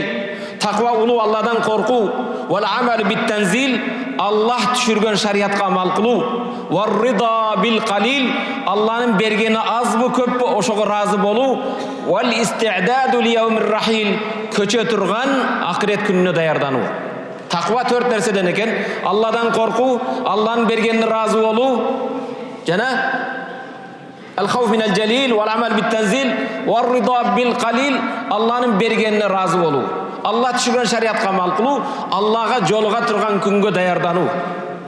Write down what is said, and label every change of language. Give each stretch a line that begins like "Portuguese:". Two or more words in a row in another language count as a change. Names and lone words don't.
Kyrgyz: Таква улуу Алладан коркуу,
Arabic: والعمل بالتنزيل,
Kyrgyz: Аллах түшүргөн шариатка амал кылуу,
Arabic: والرضا بالقليل,
Kyrgyz: Алланын бергени азбы көппү ошого разы болуу,
Arabic: والاستعداد ليوم الرحيل,
Kyrgyz: көчө турган акырет күнүнө даярдануу. Таква 4 нерседен экен: Алладан коркуу, Алланын бергенине разы болуу, жана
Arabic: الخوف من الجليل والعمل بالتنزيل والرضا بالقليل,
Kyrgyz: Алланын бергенине разы болуу, Алла түшүргөн шариатка амал кылуу, Аллага жолуга турган күнгө даярдануу.